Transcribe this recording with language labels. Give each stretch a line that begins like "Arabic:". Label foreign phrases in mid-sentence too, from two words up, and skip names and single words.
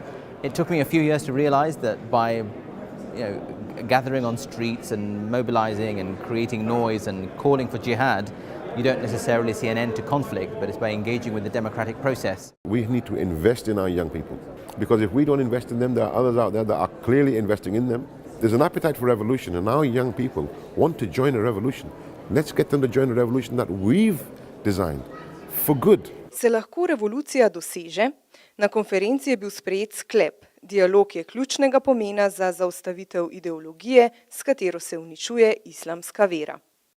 English: It took me a few years to realize that by gathering on streets and mobilizing and creating noise and calling for jihad, you don't necessarily see an end to conflict, but it's by engaging with the democratic process. We need to invest in our young people, because if we don't invest in them, there are others out there that are clearly investing in them. There's an appetite for revolution, and our young people want to join a revolution. Let's get them to join a revolution that we've designed for good.
Slovenian: Se lahko revolucija doseže? Na konferenci je bil sprejet sklep. Dialog je ključnega pomena za zaustavitev ideologije, s katero se uničuje islamska vera.